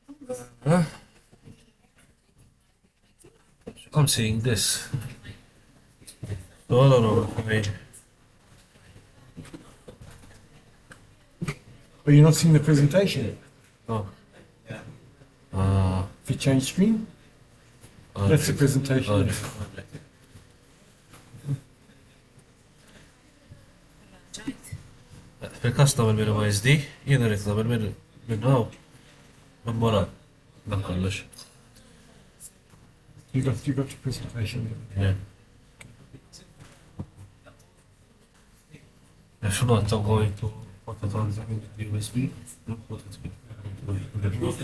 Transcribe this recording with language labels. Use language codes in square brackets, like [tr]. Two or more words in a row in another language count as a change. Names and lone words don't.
[en] I'm seeing this. No, no, no. But you're not seeing the presentation. Oh, If you change screen, that's the presentation. [mt] fil-kasta minn OSD, jiena rrit nagħmel minn hawn. Minn wara. Dan kollox. [en] You got the presentation. Yeah. If not, I'm going to put it on the USB. Put it.